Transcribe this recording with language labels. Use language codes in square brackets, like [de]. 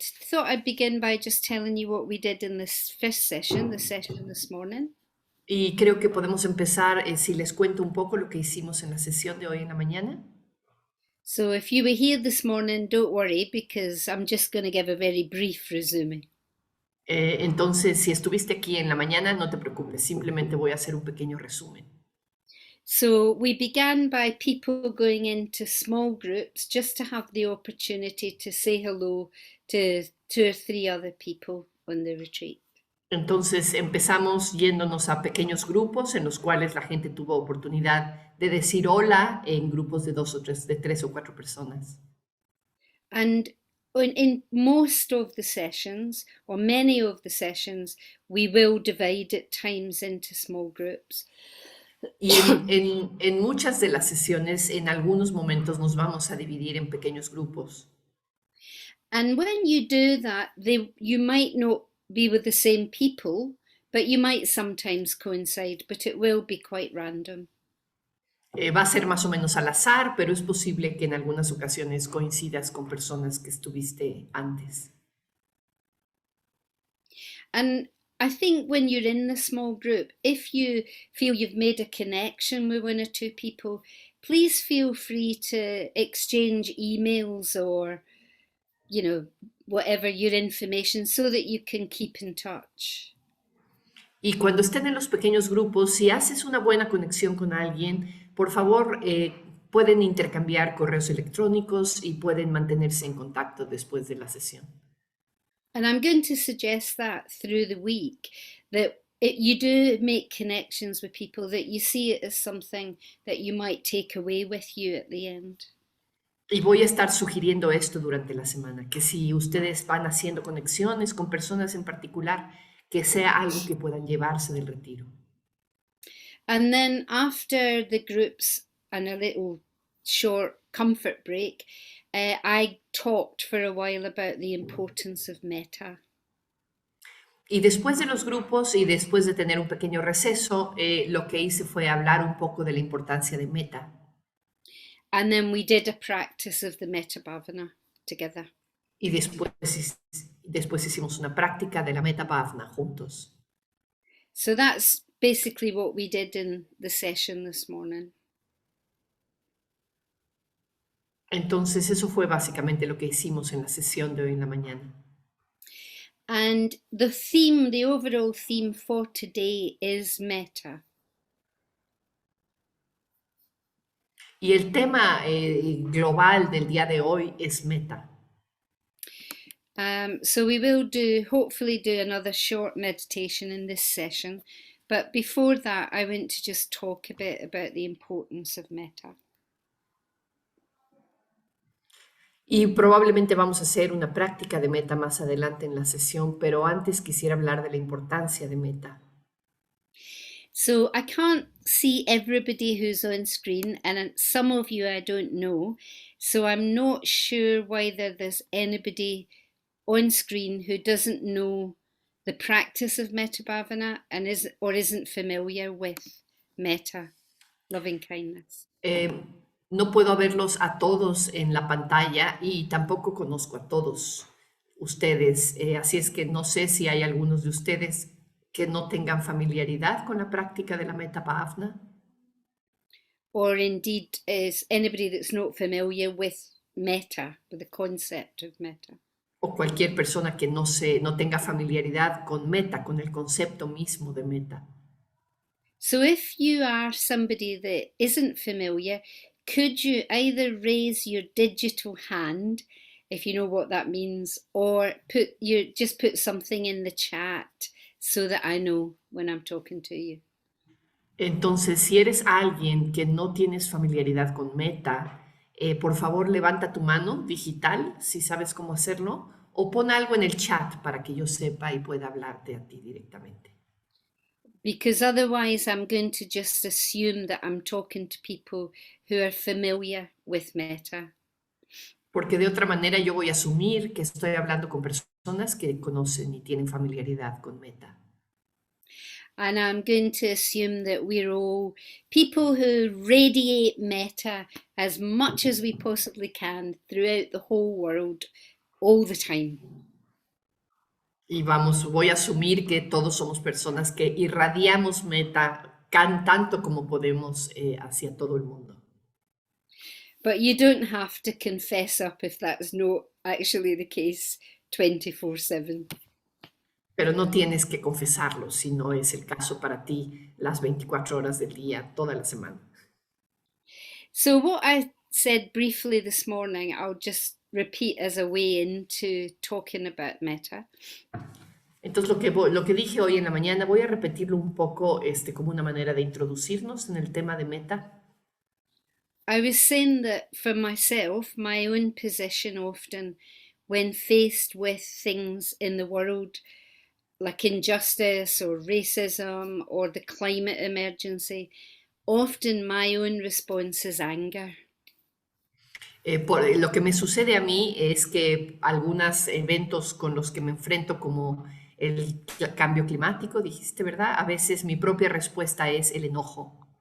[en] Thought I'd begin by just telling you what we did in this first session, the session this morning. [es] Y creo que podemos empezar si les cuento un poco lo que hicimos en la sesión de hoy en la mañana. [en] So if you were here this morning, don't worry because I'm just going to give a very brief resume. [es] Entonces, si estuviste aquí en la mañana, no te preocupes, simplemente voy a hacer un pequeño resumen. [en] So we began by people going into small groups just to have the opportunity to say hello to 2 or 3 other people on the retreat. [es] Entonces empezamos yéndonos a pequeños grupos en los cuales la gente tuvo oportunidad de decir hola en grupos de 2 o 3, de 3 o 4 personas. [en] And in most of the sessions, or many of the sessions, we will divide at times into small groups. [es] Y en muchas de las sesiones, en algunos momentos nos vamos a dividir en pequeños grupos. [en] And when you do that, you might not be with the same people, but you might sometimes coincide, but it will be quite random. [es] Va a ser más o menos al azar, pero es posible que en algunas ocasiones coincidas con personas que estuviste antes. [en] And I think when you're in the small group, if you feel you've made a connection with 1 or 2 people, please feel free to exchange emails or, whatever your information so that you can keep in touch. [es] Y cuando estén en los pequeños grupos, si haces una buena conexión con alguien, por favor, pueden intercambiar correos electrónicos y pueden mantenerse en contacto después de la sesión. [en] And I'm going to suggest that through the week, that you do make connections with people, that you see it as something that you might take away with you at the end. [es] Y voy a estar sugiriendo esto durante la semana, que si ustedes van haciendo conexiones con personas en particular, que sea algo que puedan llevarse del retiro. [en] And then after the groups and a little short comfort break, I talked for a while about the importance of metta. [es] Y después de los grupos y después de tener un pequeño receso, lo que hice fue hablar un poco de la importancia de meta. [en] And then we did a practice of the Metta Bhavana together. [es] Y después hicimos una práctica de la Metta Bhavana juntos. [en] So that's basically what we did in the session this morning. [es] Entonces eso fue básicamente lo que hicimos en la sesión de hoy en la mañana. [en] And the overall theme for today is metta. [es] Y el tema global del día de hoy es meta. [en] So we will hopefully do another short meditation in this session. But before that, I want to just talk a bit about the importance of metta. [es] Y probablemente vamos a hacer una práctica de meta más adelante en la sesión, pero antes quisiera hablar de la importancia de meta. [en] So I can't see everybody who's on screen, and some of you I don't know. So I'm not sure whether there's anybody on screen who doesn't know the practice of metta bhavana and isn't familiar with metta, loving kindness. [es] No puedo verlos a todos en la pantalla y tampoco conozco a todos ustedes, así es que no sé si hay algunos de ustedes que no tengan familiaridad con la práctica de la Metta Bhavana. [en] Or indeed is anybody that's not familiar with metta, with the concept of metta. [es] O cualquier persona que no tenga familiaridad con meta, con el concepto mismo de meta. [en] So if you are somebody that isn't familiar, could you either raise your digital hand, if you know what that means, or just put something in the chat so that I know when I'm talking to you. [es] Entonces, si eres alguien que no tienes familiaridad con meta, por favor levanta tu mano digital, si sabes cómo hacerlo, o pon algo en el chat para que yo sepa y pueda hablarte a ti directamente. [en] Because otherwise I'm going to just assume that I'm talking to people who are familiar with metta. [es] Porque de otra manera yo voy a asumir que estoy hablando con personas que conocen y tienen familiaridad con meta. [en] And I'm going to assume that we're all people who radiate metta as much as we possibly can throughout the whole world all the time. [es] Y voy a asumir que todos somos personas que irradiamos meta tanto como podemos hacia todo el mundo. [en] But you don't have to confess up if that's not actually the case 24/7. [es] Pero no tienes que confesarlo si no es el caso para ti las 24 horas del día, toda la semana. [en] So, what I said briefly this morning, I'll just repeat as a way into talking about metta. [es] Entonces, lo que dije hoy en la mañana, voy a repetirlo un poco como una manera de introducirnos en el tema de meta. [en] I was saying that for myself, my own position often, when faced with things in the world like injustice or racism or the climate emergency, often my own response is anger. [es] Lo que me sucede a mí es que algunos eventos con los que me enfrento, como el cambio climático, dijiste, ¿verdad? A veces mi propia respuesta es el enojo,